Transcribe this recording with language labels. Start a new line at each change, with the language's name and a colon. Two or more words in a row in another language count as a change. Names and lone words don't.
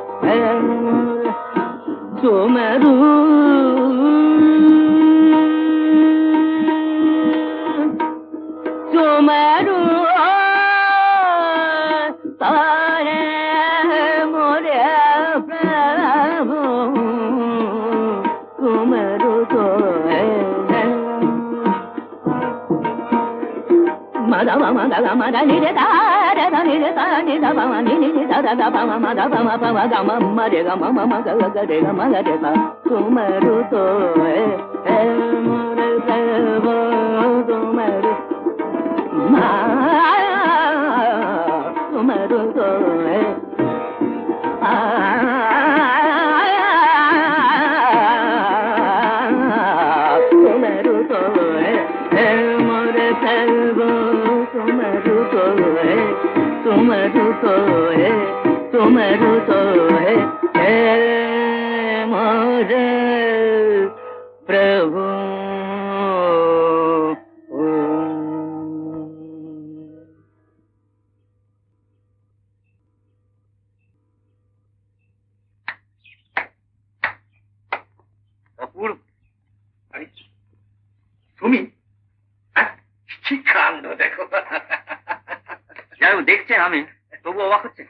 Hindi: तुमरु, तुमरु तारे मोरे प्रभु, तुमरु तो है मदा मदा गा मदा नि रे दा रे दा नि रे दा नि दा मा नि नि दा दा मा मा दा मा मा मा गा मा मा रे गा मा मा मा गा गा रे गा मा गा रे दा, तुमरु तो है मोरे प्रभु, तुमरु तुमरु तो है तुमरु तो है मोरे प्रभु, तुमरु तो है, तुमरु तो है, तुमरु तो है मोरे प्रभु।
Bangla: অপূর্ব, তুমি কি কাণ্ড দেখো, যাই দেখছেন আমি তবু অবাক হচ্ছে।